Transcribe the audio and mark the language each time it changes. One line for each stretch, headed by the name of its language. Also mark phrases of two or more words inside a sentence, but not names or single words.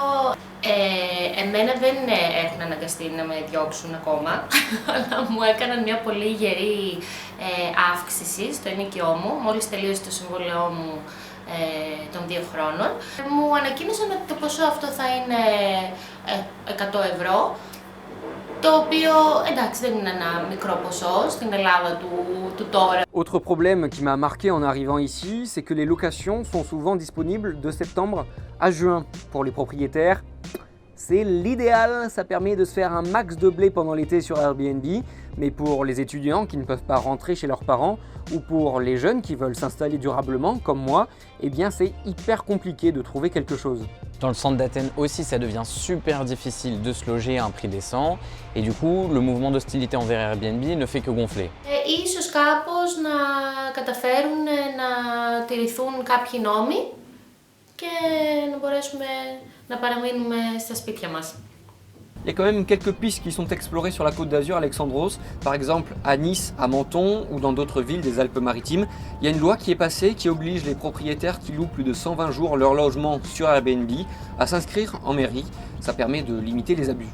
Greek: Εμένα δεν έχουν αναγκαστεί να με διώξουν ακόμα, αλλά μου έκαναν μια πολύ γερή αύξηση στο ενίκιό μου, μόλις τελείωσε το συμβόλαιό μου των 2 χρόνων. Μου ανακοίνωσαν ότι το ποσό αυτό θα είναι 100 €, το οποίο εντάξει δεν είναι ένα μικρό ποσό στην Ελλάδα του τώρα.
French: Autre problème qui m'a marqué en arrivant ici, c'est que les locations sont souvent disponibles de septembre à juin. Pour les propriétaires, C'est l'idéal, ça permet de se faire un max de blé pendant l'été sur Airbnb, mais pour les étudiants qui ne peuvent pas rentrer chez leurs parents ou pour les jeunes qui veulent s'installer durablement comme moi, eh bien c'est hyper compliqué de trouver quelque chose. Dans le centre d'Athènes aussi, ça devient super difficile de se loger à un prix décent et du coup, le mouvement d'hostilité envers Airbnb ne fait que gonfler.
Greek: Ίσως κάπως να καταφέρουν να τηρηθούν κάποιοι νόμοι και να μπορέσουμε να παραμείνουμε στα σπίτια μας.
French: Il y a quand même quelques pistes qui sont explorées sur la côte d'Azur, Alexandros. Par exemple, à Nice, à Menton ou dans d'autres villes des Alpes-Maritimes, il y a une loi qui est passée qui oblige les propriétaires qui louent plus de 120 jours leur logement sur Airbnb à s'inscrire en mairie. Ça permet de limiter les abus.